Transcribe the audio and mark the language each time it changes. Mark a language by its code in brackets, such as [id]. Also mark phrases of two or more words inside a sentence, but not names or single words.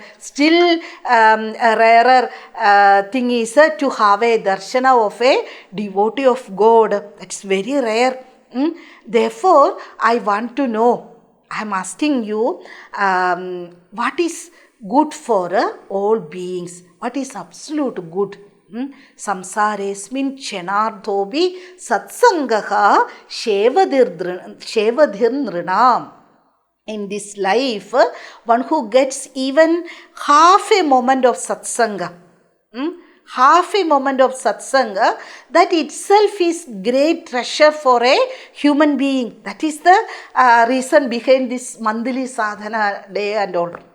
[en] Still a rarer thing is to have a darshana of a devotee of God. It's very rare. Therefore, I want to know, I am asking you, what is good for all beings? What is absolute good? [sa] संसारेऽस्मिन् क्षणार्धोऽपि सत्सङ्गः शेवधिर्नृणाम्. [en] In this life, one who gets even half a moment of satsanga, half a moment of satsanga, that itself is great treasure for a human being. That is the reason behind this Mandali Sadhana day and all.